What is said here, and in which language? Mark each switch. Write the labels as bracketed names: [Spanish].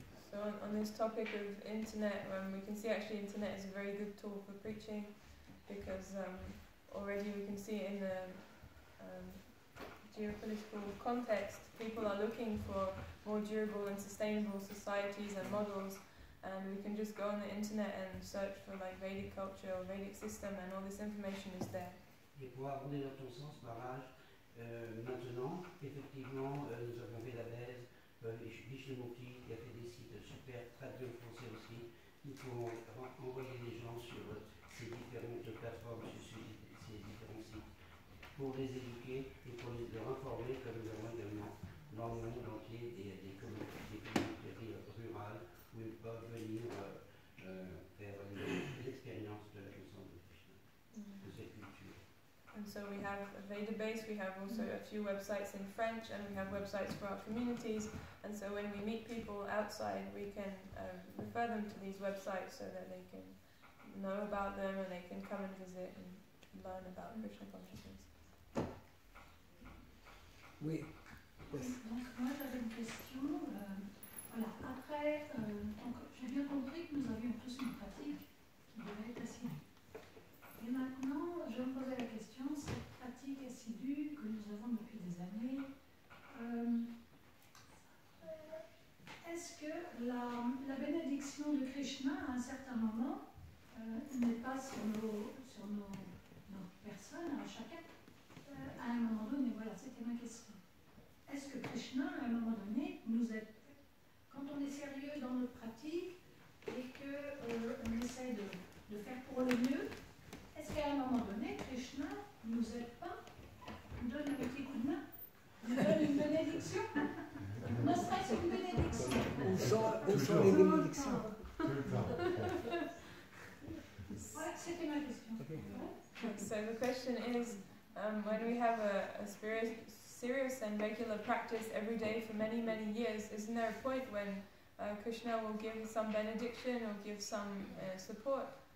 [English] So on this topic of internet, we can see actually internet is a very good tool for preaching, because already we can see in the geopolitical context, people are looking for more durable and sustainable societies and models, and we can just go on the internet and search for like Vedic culture or Vedic system, and all this information is there. [French] Et pour abonder dans ton sens, Maharaj, maintenant, effectivement, nous avons fait la baise, Vishnumukhi qui a fait des sites super traduits en français aussi. Nous pouvons envoyer les gens sur ces différentes plateformes, sur ces différents sites, pour les éduquer et pour leur informer, comme nous avons également dans le monde entier des communautés rurales où ils peuvent venir faire l'expérience de la connaissance de Krishna, de cette culture. [English] And so we have a Veda base, we have also a few websites in French, and we have websites for our communities. And so when we meet people outside, we can refer them to these websites so that they can know about them and they can come and visit and learn about Krishna consciousness. [French] Oui. [English] Yes. [French] Donc moi j'avais une question. Voilà, après, donc, j'ai bien compris que nous avions tous une pratique qui devait être assidue. Et maintenant, je me posais la question, cette pratique assidue que nous avons depuis des années, est-ce que la bénédiction de Krishna, à un certain moment, n'est pas sur nos personnes, à chacun, à un moment donné? Voilà, c'était ma question. Est-ce que Krishna, à un moment donné, nous aide? Quand on est sérieux dans notre pratique et qu'on essaie de faire pour le mieux, est-ce qu'à un moment donné, Krishna ne nous aide pas, nous donne un petit coup de main, nous donne une bénédiction? Ne serait-ce qu'une bénédiction? Où sont les bénédictions? Voilà, c'était ma question. [English] Okay. So the question is, when we have a serious and regular practice every day for many, many years, isn't there a point when Krishna will give some benediction or give some support?